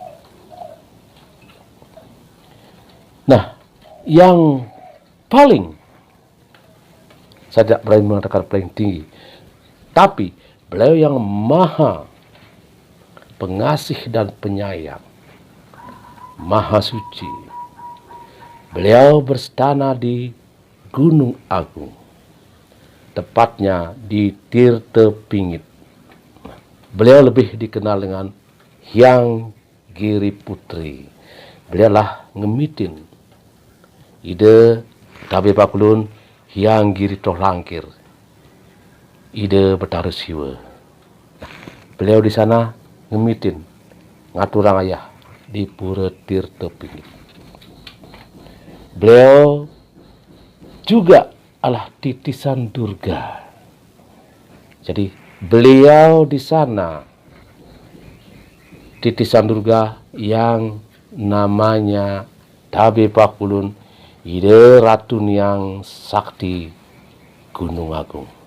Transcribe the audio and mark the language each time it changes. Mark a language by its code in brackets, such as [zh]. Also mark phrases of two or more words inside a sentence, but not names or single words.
[id] Nah, yang paling, saya tidak berani mengatakan paling tinggi, tapi beliau yang maha pengasih dan penyayang, maha suci, Beliau berstana di Gunung Agung, tepatnya di Tirta Pingit. Beliau lebih dikenal dengan Hyang Giri Putri. Beliaulah ngemitin ide Tabe Pakulun Hyang Giri Tohlangkir, ide Betara Siwa. Beliau di sana [ban] ngemitin ngaturang ayah [id] di Pura Tirta Pingit. Beliau juga adalah titisan Durga. Jadi beliau di sana titisan Durga yang namanya Tabe Pakulun ide Ratu Niang Sakti Gunung Agung.